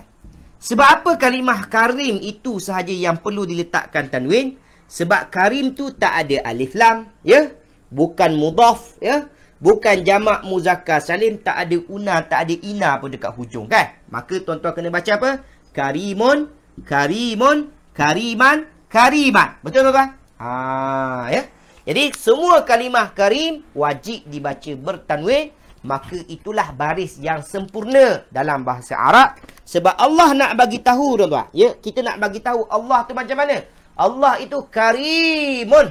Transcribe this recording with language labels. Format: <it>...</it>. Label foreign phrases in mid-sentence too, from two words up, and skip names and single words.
<ms>Sebab apa kalimah karim itu sahaja yang perlu diletakkan tanwin? Sebab karim tu tak ada alif lam, ya. Bukan mudhaf, ya. Bukan jamak muzakkar salim, tak ada una, tak ada ina pun dekat hujung, kan? Maka tuan-tuan kena baca apa? Karimun, karimun, kariman, kariman. Betul, tuan-tuan? Ya. Jadi semua kalimah karim wajib dibaca bertanwin. Maka itulah baris yang sempurna dalam bahasa Arab. Sebab Allah nak bagi tahu, tuan-tuan. Ya, kita nak bagi tahu Allah tu macam mana. Allah itu karimun.</ms>